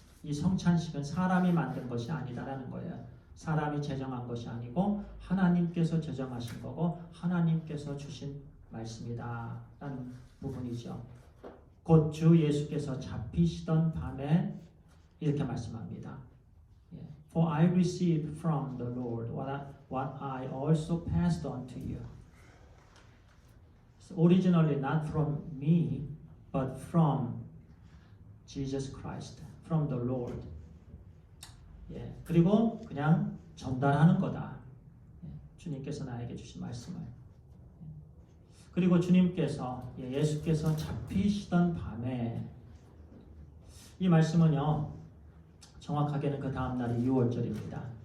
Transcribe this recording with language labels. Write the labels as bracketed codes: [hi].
[ko] 이 성찬식은 사람이 만든 것이 아니다라는 거예요. 사람이 제정한 것이 아니고 하나님께서 제정하신 거고 하나님께서 주신 말씀이다라는 부분이죠. 곧 주 예수께서 잡히시던 밤에 이렇게 말씀합니다. [en] For I received from the Lord what I also passed on to you. So originally not from me, but from Jesus Christ, from the Lord. [ko] 그리고 그냥 전달하는 거다. 주님께서 나에게 주신 말씀을. 그리고 주님께서, 예수께서 잡히시던 밤에, 이 말씀은요, 정확하게는 그 다음 날이 6월절입니다.